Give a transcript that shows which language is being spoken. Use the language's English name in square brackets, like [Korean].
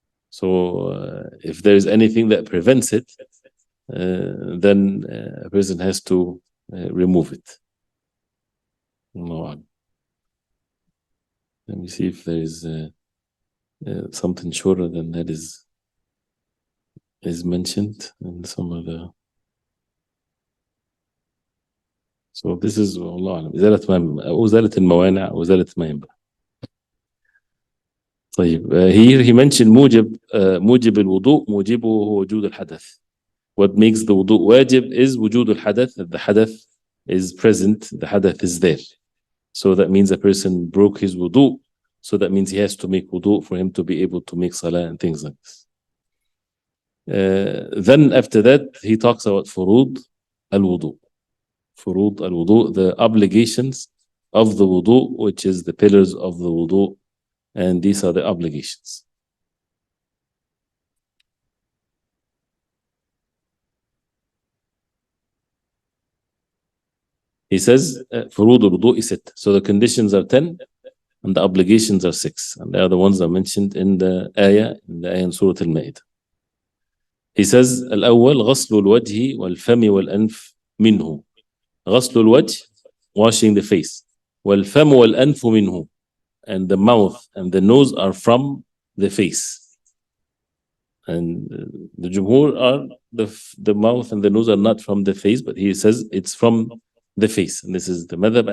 [English] So if there is anything that prevents it, then a person has to remove it. No. Let me see if there is something shorter than that is mentioned in some of the. So this is [Arabic] والله أعلم إزالة الموانع وإزالة ما ينبغي. طيب [English] here he mentioned [Arabic] موجب الوضوء موجبه هو وجود الحدث. [English] What makes the wudu wajib is [Arabic] وجود الحدث. [English] The hadath is present, the hadath is there. So that means a person broke his wudu. So that means he has to make wudu for him to be able to make salah and things like this. Then after that, he talks about furud al-wudu. Furud al-wudu, the obligations of the wudu, which is the pillars of the wudu. And these are the obligations. He says, furud al-wudu is 6. So the conditions are 10 and the obligations are 6. And they are the ones that are mentioned in the ayah in Surah Al-Ma'idah. He says, [Arabic] الأول غسل الوجه والفم والأنف منه. غسل الوجه, [English] washing the face. [Arabic] والفم والأنف منه. [English] And the mouth and the nose are from the face. And the Jumhur are the mouth and the nose are not from the face, but he says it's from the face. And this is the madhab.